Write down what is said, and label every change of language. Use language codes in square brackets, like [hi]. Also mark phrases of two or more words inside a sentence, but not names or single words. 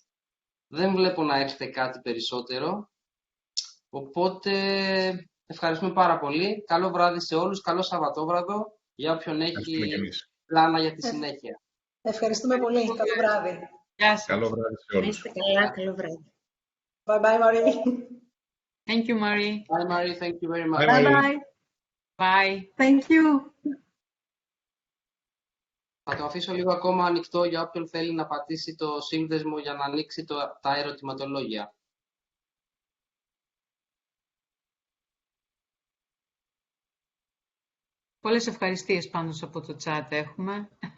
[el] Δεν βλέπω να έχετε κάτι περισσότερο. Οπότε ευχαριστούμε πάρα πολύ. Καλό βράδυ σε όλους. Καλό Σαββατόβραδο για όποιον έχει πλάνα για τη συνέχεια. Ευχαριστούμε πολύ. Καλό βράδυ. Γεια σας. Καλό βράδυ σε όλους. Είστε καλά, καλό βράδυ. [en] Bye bye, Marie. Thank you, Marie. Bye, Marie. Thank you very much. Bye, Bye Marie. bye. Bye. Thank you. [el] Θα το αφήσω λίγο ακόμα ανοιχτό για όποιον θέλει να πατήσει το σύνδεσμο για να ανοίξει τα ερωτηματολόγια. Πολλές ευχαριστίες πάντως από το chat έχουμε.